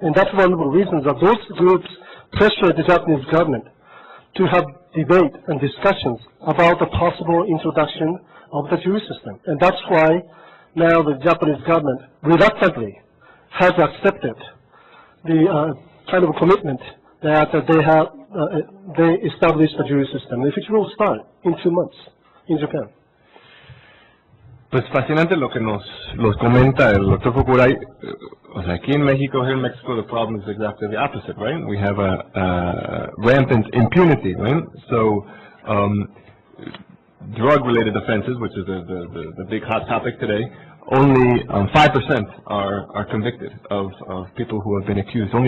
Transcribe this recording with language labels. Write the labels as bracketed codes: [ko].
[en] And that's one of the reasons that those groups pressured the Japanese government to have debate and discussions about the possible introduction of the jury system. And that's why now the Japanese government reluctantly has accepted the kind of commitment that they established a jury system, which will start in 2 months in Japan. [es] Pues fascinante lo que nos comenta el Dr. Fukurai. O sea, aquí en México, [en] here in Mexico, the problem is exactly the opposite, right? We have a rampant impunity, right? So, drug-related offenses, which is the big hot topic today, only 5% are convicted of people who have been accused.